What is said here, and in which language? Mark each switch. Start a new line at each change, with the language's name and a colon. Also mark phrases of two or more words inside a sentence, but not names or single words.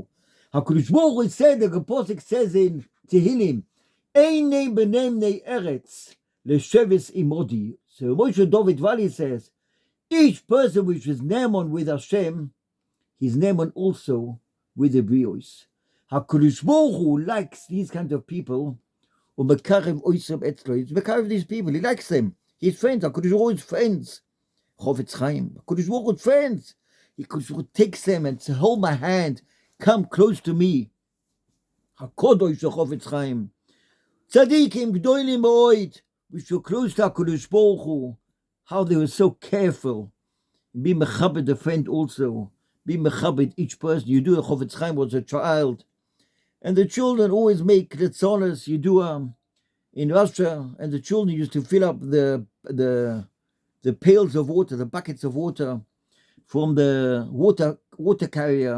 English: HaKadosh Baruch Hu said, the Pasuk says in Tehillim,
Hebrew: Ein name benem nei eretz, lesheves imodi.
English: So Moshe David Vali says, each person which is Naaman with Hashem, he's Naaman also with the Brios. HaKadosh Baruch Hu likes these kind of people,
Hebrew: Umekarev oisem etzlo.
English: He's Mekarev these people, he likes them. He's friends, HaKadosh Baruch Hu's friends. Chofetz Chaim, HaKadosh Baruch Hu's friends. HaKadosh Baruch Hu takes them and says, hold my hand, come close to me. HaKadosh Chofetz Chaim.
Yiddish: Tzadikim gdoilim oid,
English: which were close to HaKadosh Baruch Hu, how they were so careful. Be mechabed the friend also. Be mechabed each person. You do a Chofetz Chaim was a child. And the children always make letzonos, you do in Russia, and the children used to fill up the pails of water, the buckets of water from the water carrier.